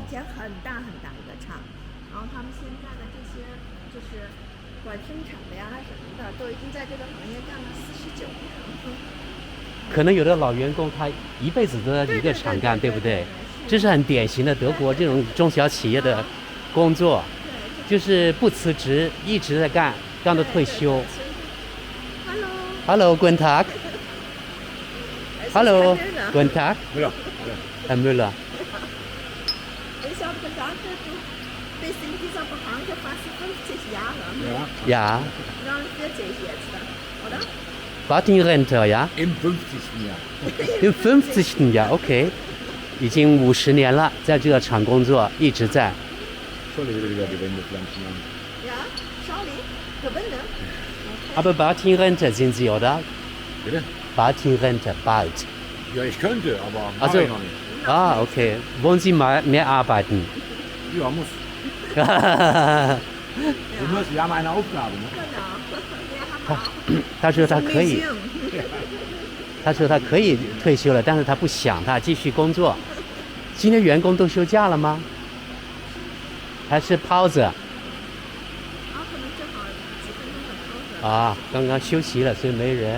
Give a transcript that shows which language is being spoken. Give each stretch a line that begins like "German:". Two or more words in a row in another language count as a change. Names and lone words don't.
Chinese: 以前很大很大一个厂，然后他们现在的这些就是管生产的呀什么的，都已经在这个行业干了49年。可能有的老员工他一辈子都在一个厂干，对不对？这是很典型的德国这种中小企业的工作，就是不辞职，一直在干到退休。
German: Hallo, guten Tag. Hallo, guten Tag. Herr Müller. Ich habe gedacht, du bist in dieser Branche fast 50 Jahre. Ja. 49 jetzt, oder? Wart in Rente, ja? Im 50. Jahr. Im 50. Jahr, okay.
Chinese: 已经50年了，在这个厂工作，一直在。
German: Ja, schau li, gewinnen. Aber bald in Rente sind Sie, oder? Bitte? Bald in Rente, bald. Ja, ich könnte, aber Also, ich noch nicht. Okay. Wollen Sie mal mehr arbeiten? Ja, muss. Wir haben eine Aufgabe, ne? Genau.
Chinese: 他说他可以，他说他可以退休了，但是他不想，他继续工作。今天员工都休假了吗？还是 pause？可能正好几分钟的 pause。刚刚休息了，所以没人。